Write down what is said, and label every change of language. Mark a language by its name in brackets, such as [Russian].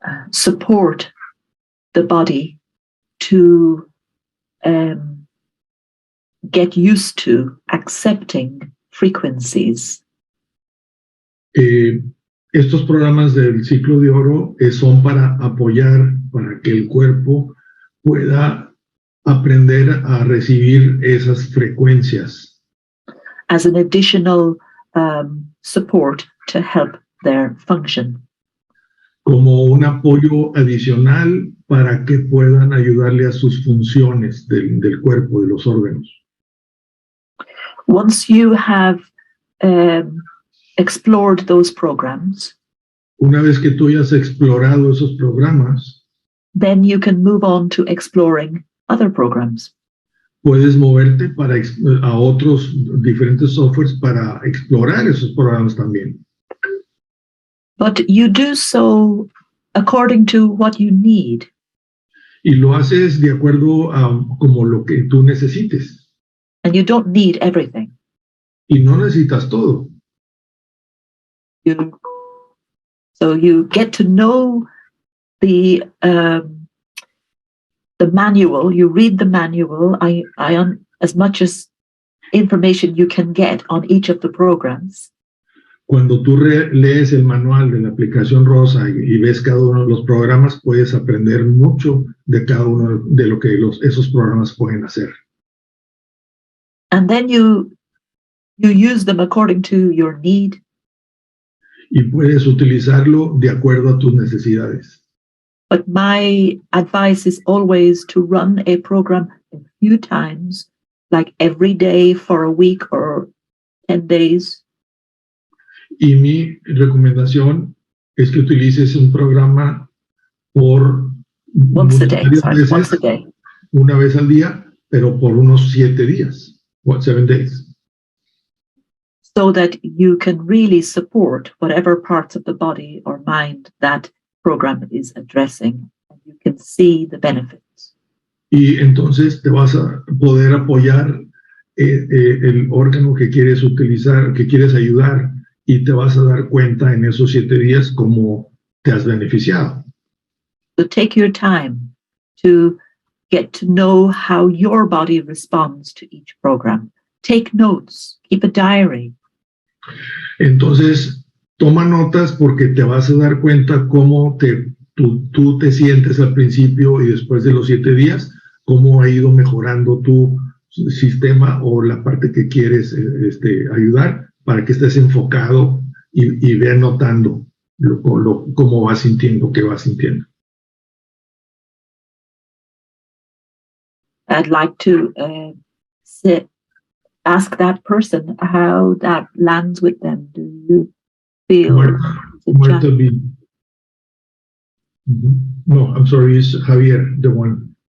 [English] Support the body to get used to accepting frequencies. [Spanish] Estos programas del ciclo de oro son para apoyar, para que el cuerpo pueda aprender a recibir esas frecuencias. [English] As an additional support to help their function. [Spanish] Como un apoyo adicional para que puedan ayudarle a sus funciones del cuerpo, de los órganos. [English] Once you have explored those programs, [Spanish] una vez que tú hayas explorado esos programas, [English] then you can move on to exploring other programs. [Spanish] Puedes moverte a otros diferentes softwares para explorar esos programas también. [English] But you do so according to what you need. [Spanish] Y lo haces de acuerdo a como lo que tú necesites. [English] And you don't need everything. [Spanish] Y no necesitas todo. [English] So you get to know the manual. You read the manual. As much as information you can get on each of the programs. [Spanish] Cuando tú lees el manual de la aplicación Rosa y ves cada uno de los programas, puedes aprender mucho de cada uno de lo que esos programas pueden hacer. [English] And then you use them according to your need. [Spanish] Y puedes utilizarlo de acuerdo a tus necesidades. [English] But my advice is always to run a program a few times, like every day for a week or 10 days. [Spanish] Y mi recomendación es que utilices un programa por [English] once a day. [Spanish] Una vez al día, pero por unos 7 días, [English] 7 days. So that you can really support whatever parts of the body or mind that program is addressing. And you can see the benefits. [Spanish] Y entonces te vas a poder apoyar el órgano que quieres utilizar, que quieres ayudar, y te vas a dar cuenta en esos 7 días cómo te has beneficiado. [English] So take your time to get to know how your body responds to each program. Take notes, keep a diary. [Spanish] Entonces, toma notas porque te vas a dar cuenta cómo tú te sientes al principio y después de los 7 días, cómo ha ido mejorando tu sistema o la parte que quieres ayudar, para que estés enfocado y ve notando cómo vas sintiendo, qué vas sintiendo. [English] I'd like to ask that person how that lands with them. Do you feel? Marta B. No, I'm sorry, it's Javier, the one.